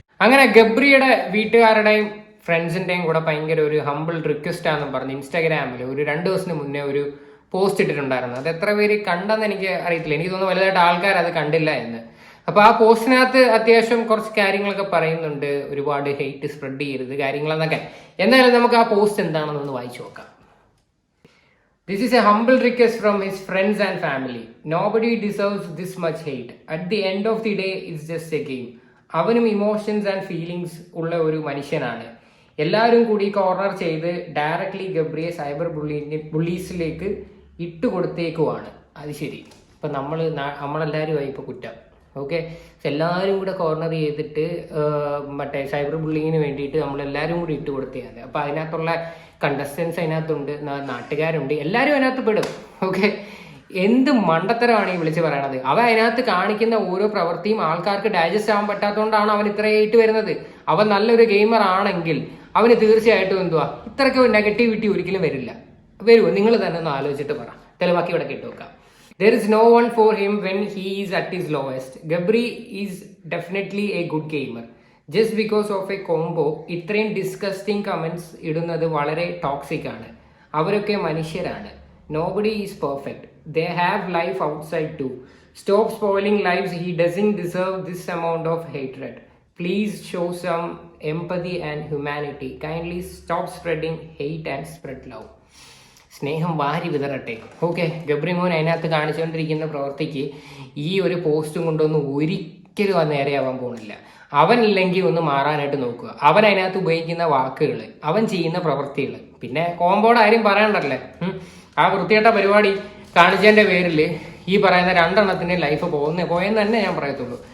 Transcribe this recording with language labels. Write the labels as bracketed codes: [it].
[ml] അങ്ങനെ ഗബ്രിയുടെ വീട്ടുകാരുടെയും ഫ്രണ്ട്സിന്റെയും കൂടെ ഭയങ്കര ഒരു ഹമ്പിൾ റിക്വസ്റ്റ് ആണെന്ന് പറഞ്ഞ് ഇൻസ്റ്റാഗ്രാമിൽ ഒരു 2 ദിവസത്തിന് മുന്നേ ഒരു പോസ്റ്റ് ഇട്ടിട്ടുണ്ടായിരുന്നു. അത് എത്ര പേര് കണ്ടെന്ന് എനിക്ക് അറിയത്തില്ല. എനിക്ക് തോന്നുന്നു വലുതായിട്ട് ആൾക്കാർ അത് കണ്ടില്ല എന്ന്. അപ്പൊ ആ പോസ്റ്റിനകത്ത് അത്യാവശ്യം കുറച്ച് കാര്യങ്ങളൊക്കെ പറയുന്നുണ്ട്, ഒരുപാട് ഹെയ്റ്റ് സ്പ്രെഡ് ചെയ്യരുത് കാര്യങ്ങളെന്നൊക്കെ. എന്തായാലും നമുക്ക് ആ പോസ്റ്റ് എന്താണെന്നൊന്ന് വായിച്ചു നോക്കാം. [en] This is a humble request from his friends and family. Nobody deserves this much hate. At the end of the day, it's just a game. [ml] അവനും ഇമോഷൻസ് ആൻഡ് ഫീലിങ്സ് ഉള്ള ഒരു മനുഷ്യനാണ്. എല്ലാവരും കൂടി കോർണർ ചെയ്ത് ഡയറക്ട്ലി ഗബ്രിയെ സൈബർ ബുള്ളീസിലേക്ക് ഇട്ടുകൊടുത്തേക്കുവാണ്. അത് ശരി, ഇപ്പം നമ്മളെല്ലാവരുമായി ഇപ്പോൾ കുറ്റം. ഓക്കെ, എല്ലാവരും കൂടെ കോർണർ ചെയ്തിട്ട് മറ്റേ സൈബർ ബുള്ളിങ്ങിന് വേണ്ടിയിട്ട് നമ്മളെല്ലാവരും കൂടി ഇട്ട് കൊടുത്തതാണ്. അപ്പം അതിനകത്തുള്ള കണ്ടസ്റ്റൻസ് അതിനകത്തുണ്ട്, നാട്ടുകാരുണ്ട്, എല്ലാവരും അതിനകത്ത് പെടും. ഓക്കെ, എന്ത് മണ്ടത്തരമാണ് ഈ വിളിച്ച് പറയണത്. അവൻ അതിനകത്ത് കാണിക്കുന്ന ഓരോ പ്രവൃത്തിയും ആൾക്കാർക്ക് ഡൈജസ്റ്റ് ആവാൻ പറ്റാത്തതുകൊണ്ടാണ് അവൻ ഇത്രയായിട്ട് വരുന്നത്. അവൻ നല്ലൊരു ഗെയിമർ ആണെങ്കിൽ അവന് തീർച്ചയായിട്ടും എന്തുവാ ഇത്രയ്ക്ക് നെഗറ്റിവിറ്റി ഒരിക്കലും വരുമോ? നിങ്ങൾ തന്നെ ഒന്ന് ആലോചിച്ചിട്ട് പറ. തെളിവാക്കി ഇവിടെ കേട്ടുവെക്കാം. [en] There is no one for him when he is at his lowest. Gabri is definitely a good gamer. Just because of a combo, [ml] ഇത്രയും ഡിസ്കസ്റ്റിംഗ് കമന്റ്സ് ഇടുന്നത് വളരെ ടോക്സിക് ആണ്. അവരൊക്കെ മനുഷ്യരാണ്. [en] Nobody is perfect. They have life outside too. Stop spoiling lives. He doesn't deserve this amount of hatred. Please show some empathy and humanity. Kindly stop spreading hate and spread love. [ml] സ്നേഹം വാരി വിതറട്ടെ. Okay, Gabri മോൻ അതിനകത്ത് കാണിച്ചുകൊണ്ടിരിക്കുന്ന പ്രവൃത്തിക്ക് ഈ ഒരു പോസ്റ്റും കൊണ്ടൊന്നും ഒരിക്കലും അത് നേരെയാവാൻ പോകുന്നില്ല. അവനില്ലെങ്കിൽ ഒന്ന് മാറാനായിട്ട് നോക്കുക. അവൻ അതിനകത്ത് ഉപയോഗിക്കുന്ന വാക്കുകൾ, അവൻ ചെയ്യുന്ന പ്രവൃത്തികൾ, പിന്നെ കോമ്പോടെ ആരും പറയണ്ടല്ലേ. ആ വൃത്തികെട്ട പരിപാടി കാണിച്ചതിൻ്റെ പേരിൽ ഈ പറയുന്ന 2 എണ്ണത്തിൻ്റെ ലൈഫ് പോയെന്ന് തന്നെ ഞാൻ പറയത്തുള്ളൂ.